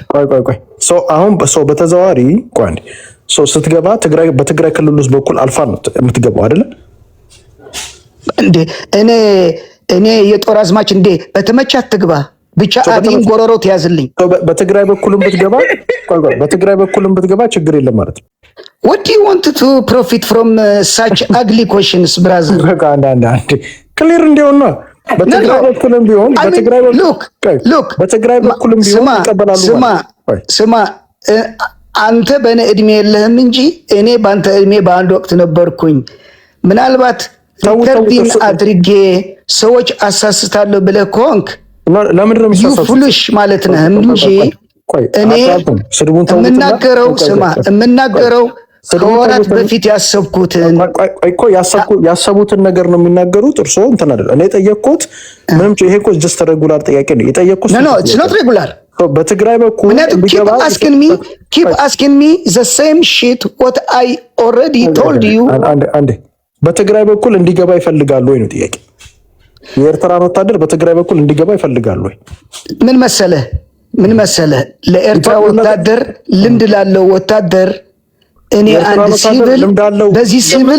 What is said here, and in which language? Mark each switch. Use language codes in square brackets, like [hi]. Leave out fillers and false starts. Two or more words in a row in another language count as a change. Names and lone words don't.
[am] ቆይ አሁን በተዘዋዋሪ ስትገባ በትግራይ ክልል ውስጥ በኩል አልፋ ነው የምትገባው አይደለ እንዴ? እኔ የጦር አዝማች እንዴ? በተመቻ አትግባ ብቻ አብይን ጎረሮ ትያዝልኝ። በትግራይ በኩልም ብትገባ ችግር የለም ማለት ነው። [en] What do you want to profit from such ugly questions, brother? [am] ክሊር እንዲሆን ነው። በትግራይ በኩልም ቢሆን ስማ አንተ በእኔ እድሜ የለህም እንጂ እኔ በአንተ እድሜ በአንድ ወቅት ነበርኩኝ። ምናልባት ሪከርዲንግ አድርጌ ሰዎች አሳስታለሁ ብለህ ከሆንክ ፉልሽ ማለት ነህ እንጂ እኔ የምናገረው ከወራት በፊት ያሰቡትን ነገር ነው የሚናገሩት። እርስዎ እንትን አይደል? እኔ የጠየቅኩት ምንም ይሄ እኮ [en] just regular [am] ጥያቄ ነው የጠየቅኩት። [en] it's not regular። [am] በትግራይ በኩል [en] keep asking me the same shit what I already told you። [am] አንዴ በትግራይ በኩል እንዲገባ ይፈልጋሉ ወይ ነው ጥያቄ። የኤርትራን ወታደር በትግራይ በኩል እንዲገባ ይፈልጋሉ ወይ? ምን መሰለህ ለኤርትራ ወታደር ልምድ ላለው ወታደር እኔ አንድ ሲቪል በዚህ ሲቪል